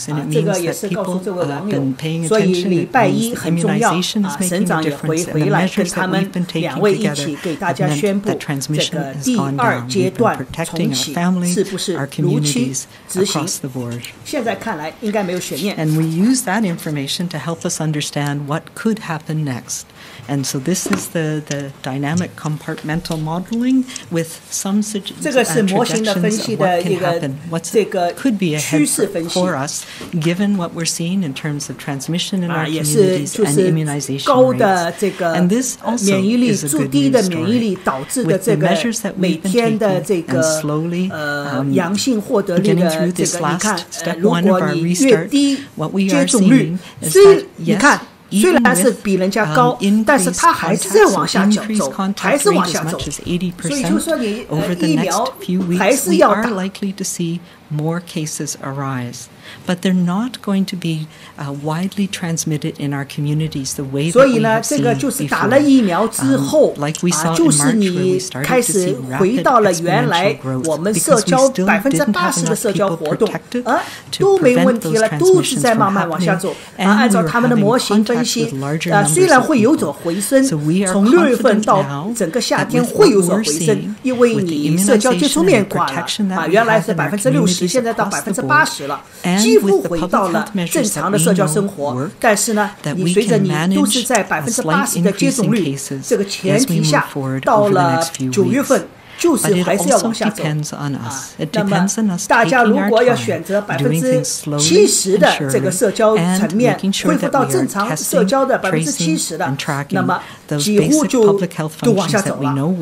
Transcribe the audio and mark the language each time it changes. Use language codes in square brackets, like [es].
[zh] 这个也是告诉这位网友。所以礼拜1很重要。省长也回来跟他们2位一起给大家宣布这个第2阶段重启是不是如期执行。现在看来应该没有悬念。 [en] And we use that information to help us understand what could happen next. And so this is the dynamic compartmental modeling with some projections of what can happen, what could be ahead for us, given what we're seeing in terms of transmission in our communities and immunization rates. And this also is a good news story. With the measures that we've been taking and slowly getting through this last step one of our restart, what we are seeing is that, yes, [zh] 虽然是比人家高，但是它还是在往下走，还是往下走。所以就说你疫苗还是要打。 [en] More cases arise, but they're not going to be widely transmitted in our communities the way that we have seen before. Like we saw in March, where we started to see rapid exponential growth, because we still didn't have enough people protected to prevent those transmissions from happening, and we were having contact with larger numbers of people. So we are confident now that with what we're seeing, with the immunization and protection that we have in our communities, [zh] 现在到80%了，几乎回到了正常的社交生活。但是呢，你随着你都是在80%的接种率这个前提下，到了9月份，就是还是要往下走。那么大家如果要选择70%的这个社交层面恢复到正常社交的70%的，那么几乎就都往下走了。